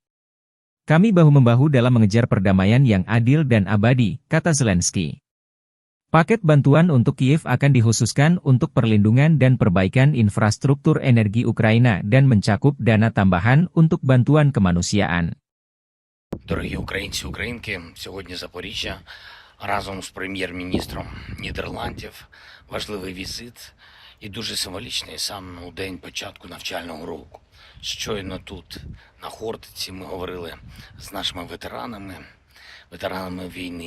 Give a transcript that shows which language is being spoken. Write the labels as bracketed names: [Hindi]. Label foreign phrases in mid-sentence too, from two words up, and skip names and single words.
[Indonesian] Kami bahu-membahu dalam mengejar perdamaian yang adil dan abadi, kata Zelensky. Paket bantuan untuk Kiev akan dikhususkan untuk perlindungan dan perbaikan infrastruktur energi Ukraina dan mencakup dana tambahan untuk bantuan kemanusiaan. [Ukrainian] Дорогі українці, українки, сьогодні Запоріжжя разом з прем'єр-міністром Нідерландів. Важливий візит і дуже символічний саме у день початку навчального року. Щойно тут, на Хортиці, ми говорили з нашими ветеранами війни.